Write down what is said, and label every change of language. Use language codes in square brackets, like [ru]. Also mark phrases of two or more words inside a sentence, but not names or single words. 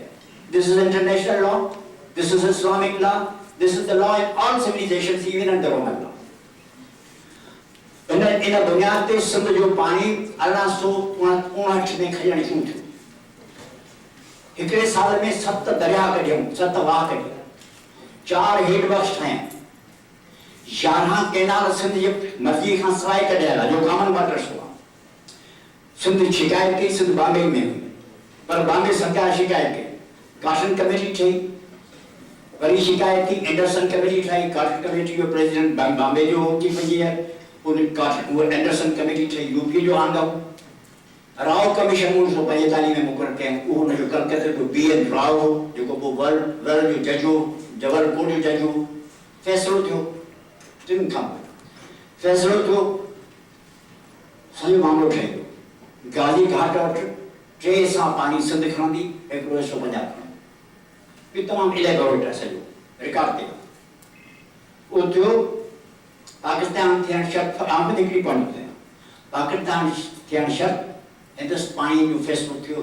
[en] This is international law. This is Islamic law. This is the law in all civilizations, even in the Roman law. [sd] इन बुनियाद पे सिंध जो पानी 1859 में खजण शुरू थियो. हिकिड़े साल में 7 दरिया कढियऊं, 7 वाह कढिया, 4 [en] head works [sd] ठाहिया, 11 कैनाल सिंध जे मर्जी खां सवाइ कढियल आहे जो [en] common waters [sd] हुआ. सिंध शिकायत कई, सिंध बॉम्बे में हुई, पर बॉम्बे सरकार शिकायत कई, काशन कमेटी ठही, वरी शिकायत थी, एंडरसन कमेटी ठाही, काशन कमेटी जो प्रेसिडेंट बॉम्बे जो [en] chief engineer, [sd] उन एंडरसन कमेटी ठही, यूपी जो आंदा राव कमीशन 1945 में मुक़ररु कयऊं. उहो हुनजो कलकत्ते जो BN राव जेको पोइ वर्ल्ड जो जज हो, जबलपुर जो जज हो, फ़ैसिलो थियो. 3 खां फ़ैसिलो थियो, सॼो मामलो ठही वियो. गाज़ी घाट वटि 3 सां पानी सिंध खणंदी, 150 खणंदी. इहो तमामु इलेबोरेट आहे, सॼो रिकॉर्ड थियो. उहो थियो पाकिस्तान थियण शर्त, आमद हिकिड़ी पॉइंट थियो, पाकिस्तान थियण शर्त हिंदुस्तानी जो फ़ैसिलो थियो.